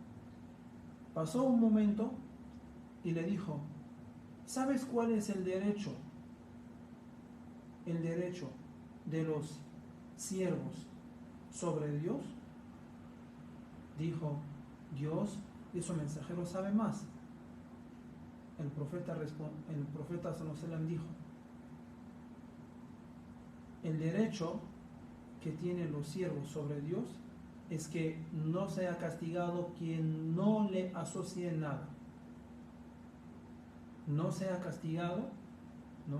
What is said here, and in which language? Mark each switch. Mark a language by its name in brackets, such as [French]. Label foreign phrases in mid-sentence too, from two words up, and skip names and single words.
[Spanish] Pasó un momento y le dijo, ¿sabes cuál es el derecho? El derecho de los siervos sobre Dios. Dijo, Dios y su mensajero saben más. El profeta [Arabic] صلى الله عليه وسلم [Spanish] dijo, el derecho que tienen los siervos sobre Dios es que no sea castigado quien no le asocie nada. No sea castigado, ¿no?